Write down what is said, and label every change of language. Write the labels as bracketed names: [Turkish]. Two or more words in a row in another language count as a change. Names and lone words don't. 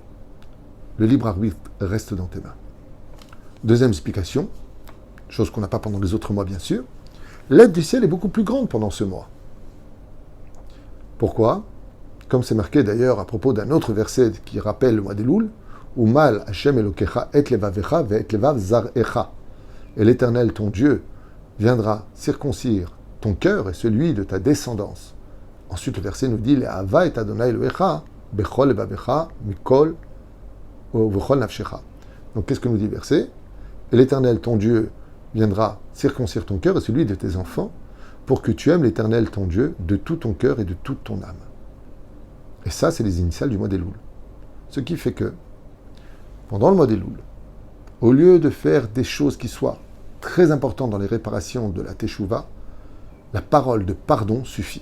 [French] Le libre arbitre reste dans tes mains. Deuxième explication, chose qu'on n'a pas pendant les autres mois bien sûr, l'aide du ciel est beaucoup plus grande pendant ce mois. Pourquoi? Comme c'est marqué d'ailleurs à propos d'un autre verset qui rappelle le mois d'Elul, [Hebrew] ומל השם אלוקיך את לבבך ואת לבב זרעך. [French] Et l'Éternel, ton Dieu, viendra circoncire ton cœur et celui de ta descendance. Ensuite, le verset nous dit [Hebrew] לאהבה את ה' אלוקיך בכל לבבך מכל ובכל נפשך. [French] Donc, qu'est-ce que nous dit le verset? Et l'Éternel, ton Dieu, viendra circoncire ton cœur et celui de tes enfants pour que tu aimes l'Éternel, ton Dieu, de tout ton cœur et de toute ton âme. Et ça, c'est les initiales du mois d'Elul. Ce qui fait que, pendant le mois d'Elul, au lieu de faire des choses qui soient très importantes dans les réparations de la Teshuvah, la parole de pardon suffit.